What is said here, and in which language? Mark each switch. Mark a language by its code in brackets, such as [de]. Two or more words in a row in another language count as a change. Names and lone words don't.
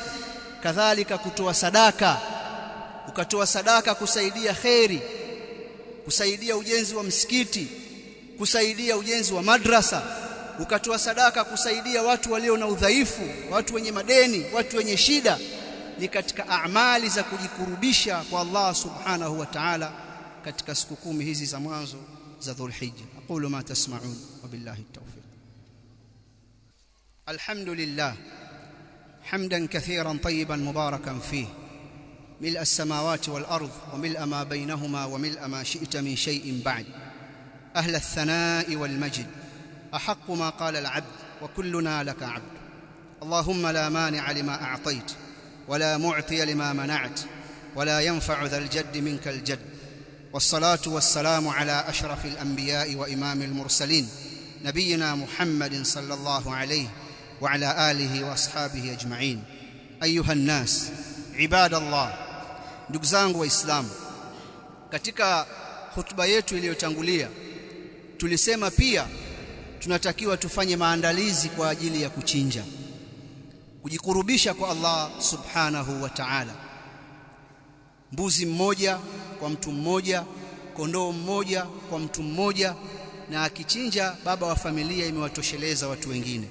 [sw] Kadhalika kutoa sadaka, ukatoa sadaka kusaidia khairi, kusaidia ujenzi wa msikiti, kusaidia ujenzi wa madrasa, ukatoa sadaka kusaidia watu walio na udhaifu, watu wenye madeni, watu wenye shida. Ni katika amali za kujikurubisha kwa [ar] الله سبحانه وتعالى [sw] katika siku 10 hizi za mwanzo za Dhulhijja. [ar] أقول ما تسمعون وبالله التوفيق الحمد لله حمدا كثيرا طيبا مباركا فيه ملء السماوات والأرض وملء ما بينهما وملء ما شئت من شيء بعد. أهل الثناء والمجد أحق ما قال العبد وكلنا لك عبد. اللهم لا مانع لما أعطيت ولا معطي لما منعت ولا ينفع ذا الجد منك الجد. والصلاة والسلام على أشرف الأنبياء وإمام المرسلين نبينا محمد صلى الله عليه وعلى آله وأصحابه أجمعين. أيها الناس عباد الله. [sw] Ndugu zangu waislamu, katika hutuba yetu iliyotangulia tulisema pia tunatakiwa tufanye maandalizi kwa ajili ya kuchinja, kujikurubisha kwa [ar] الله سبحانه وتعالى. [sw] Mbuzi mmoja kwa mtu mmoja, kondoo mmoja kwa mtu mmoja, na akichinja baba wa familia imewatosheleza watu wengine.